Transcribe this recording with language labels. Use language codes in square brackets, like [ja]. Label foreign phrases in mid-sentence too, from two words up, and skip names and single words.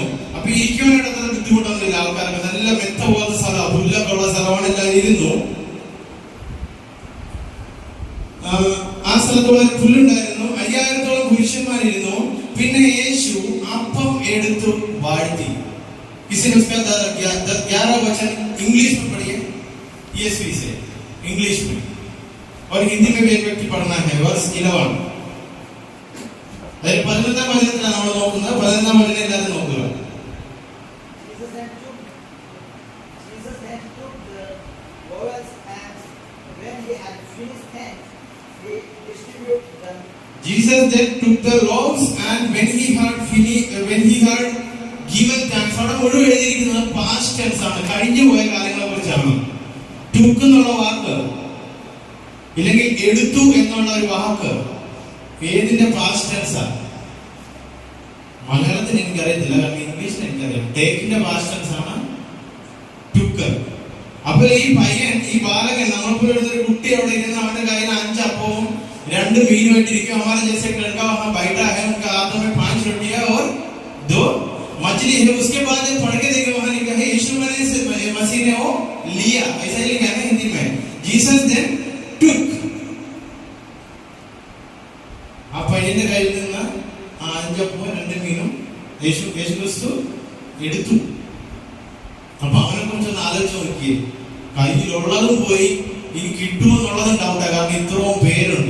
[ml] അപ്പൊ ഇരിക്കുവാനായിട്ട് അത്ര ബുദ്ധിമുട്ടൊന്നുമില്ല. ആൾക്കാർക്ക് നല്ല മെത്ത പോലത്തെ സ്ഥലം, പുല്ലൊക്കെ ഉള്ള സ്ഥലമാണ്. എല്ലാം ഇരുന്നു. ആ സ്ഥലത്ത് വളരെ പുല്ലുണ്ടായിരുന്നു. 5000-ഓളം പുരുഷന്മാരിരുന്നു. പിന്നെ യേശു അപ്പം എടുത്തു വാഴ്ത്തി. [hi] किसी ने उसका 11 वचन इंग्लिश में पढ़िए, ESV से इंग्लिश में, और हिंदी में भी एक व्यक्ति पढ़ना है. [ml] वर्स 11 അതായത് 11ാം വചനത്തിലാണ് നമ്മൾ നോക്കുന്നത്. 11ാം വചനം എല്ലാവരും നോക്കുക. [en] Jesus then took the loaves and when he had given thanks. [ml] അവിടെ മുഴുവൻ എഴുതിയിരിക്കുന്നത് [en] past tense [ml] ആണ്, കഴിഞ്ഞു പോയ കാര്യങ്ങളെ കുറിച്ചാണ്. took എന്നുള്ള വാക്ക് ഇല്ലെങ്കിൽ എടുത്തു എന്നുള്ള ഒരു വാക്ക് ഏതിന്റെ [en] past tense? [ml] മലയാളത്തിന് എനിക്കറിയത്തില്ല, കാരണം ഇംഗ്ലീഷിന് എനിക്കറിയാം. ടേക്കിന്റെ [en] past tense [ml] ആണ് took. അപ്പോൾ ഈ പയ്യൻ, ഈ ബാലകൻ, നമ്മളിപ്പോൾ ഒരു കുട്ടി അവിടെ ഇരുന്ന് അവന്റെ കയ്യിൽ 5 അപ്പവും 2 മീനുമായിട്ടിരിക്കും. [hi] हमारा जैसे लड़का वहां बैठा है, उनका हाथों में 5 रोटियां और 2 मछली है. उसके बाद जब पढ़ के देखे वहां लिखा है यीशु मसीह ने वो लिया, ऐसा ही लिखा है हिंदी में. [en] Jesus then took. [ml] ആ പയ്യന്റെ കയ്യിൽ നിന്ന് 5 അപ്പവും 2 മീനും യേശു ക്രിസ്തു എടുത്തു. അപ്പൊ അവനെ കുറിച്ചൊന്ന് ആലോചിച്ച് നോക്കിയേ. കയ്യിലുള്ളതും പോയി, ഇനി കിട്ടുമെന്നുള്ളതും ഡൗട്ടാ, കാരണം ഇത്രയും പേരുണ്ട്.